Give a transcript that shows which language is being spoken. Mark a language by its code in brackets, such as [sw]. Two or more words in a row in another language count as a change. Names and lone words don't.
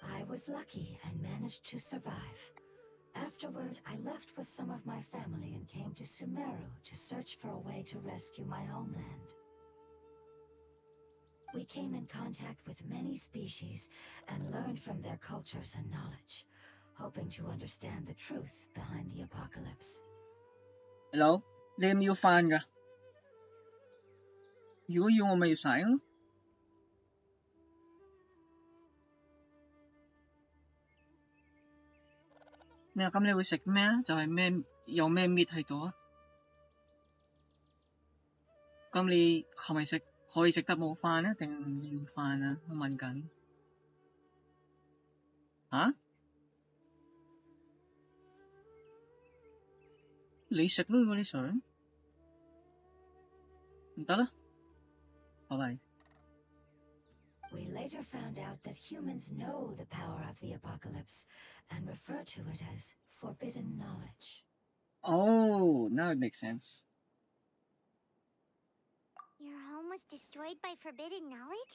[en] I was lucky and managed to survive. Afterward, I left with some of my family and came to Sumeru to search for a way to rescue my homeland. We came in contact with many species and learned from their cultures and knowledge, hoping to understand the truth behind the apocalypse. Hello? Lim Yu fan ka? Yu yung may sayang? [yue] Nè, 咁你會食咩啊？就係咩有咩 meat 喺度啊？咁你係咪可以食得冇飯啊？定要飯啊？我問緊。嚇？你食咯，如果你想。唔得啦，拜拜。 [en] We later found out that humans know the power of the apocalypse and refer to it as forbidden knowledge. Oh, now it makes sense. Your home was destroyed by forbidden knowledge?